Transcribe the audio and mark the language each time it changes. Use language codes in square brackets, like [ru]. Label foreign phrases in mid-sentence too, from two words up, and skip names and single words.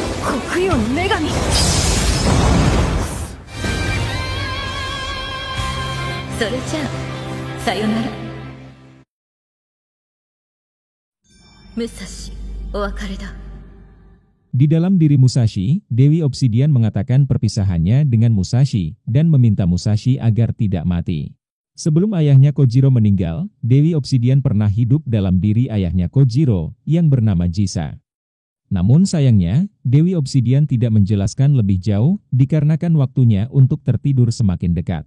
[ja] 国よ女神。それじゃあさよなら。武蔵、お別れだ。 [id] Di dalam diri Musashi, Dewi Obsidian mengatakan perpisahannya dengan Musashi dan meminta Musashi agar tidak mati. Sebelum ayahnya Kojiro meninggal, Dewi Obsidian pernah hidup dalam diri ayahnya Kojiro yang bernama Jisa. Namun sayangnya, Dewi Obsidian tidak menjelaskan lebih jauh dikarenakan waktunya untuk tertidur semakin dekat.